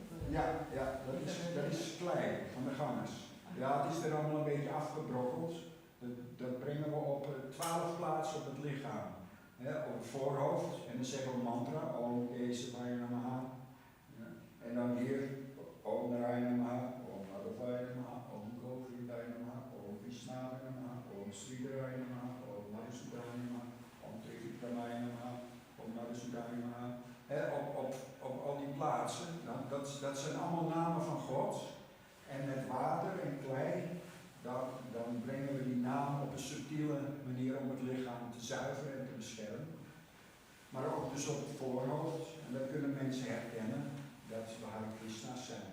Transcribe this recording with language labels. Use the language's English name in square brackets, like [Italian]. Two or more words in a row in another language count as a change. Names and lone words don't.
[Dutch] Ja, dat is klei van de gangers. Ja, het is er allemaal een beetje afgebrokkeld. Dat brengen we op 12 plaatsen op het lichaam. Op het voorhoofd. En dan zeggen we een mantra. [Sanskrit] Om deze Vaya Namaha. [Dutch] En dan hier. [Sanskrit] Om Narayana Namaha. Om Madhavaya Namaha. Om Govindaya Namaha. Om Vishnavaya Namaha. Om Sridharaya Namaha. Om Madhusudaya Namaha. Om Trivikramaya Namaha. Om Madhusudaya Namaha. [Dutch] Op al die plaatsen, dat zijn allemaal namen van God. En met water en klei, dan brengen we die namen op een subtiele manier om het lichaam te zuiveren en te beschermen. Maar ook dus op het voorhoofd. En dan kunnen mensen herkennen dat we Hare Krsna's zijn.